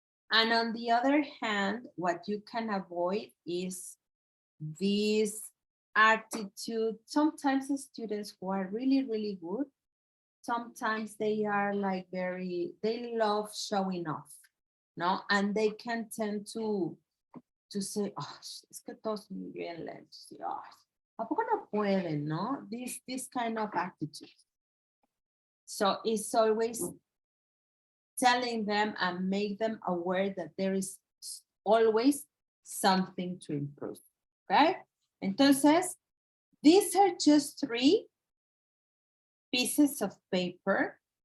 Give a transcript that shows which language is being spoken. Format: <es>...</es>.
<en>And on the other hand, what you can avoid is this attitude. Sometimes the students who are really, really good, sometimes they are like they love showing off, no? And they can tend to say, oh,</en> <es>es que todos muy bien lentos. Oh, ¿a poco no pueden, no?</es> <en>This kind of attitude. So it's always telling them and make them aware that there is always something to improve, okay? Entonces, these are just 3 pieces of paper.</en>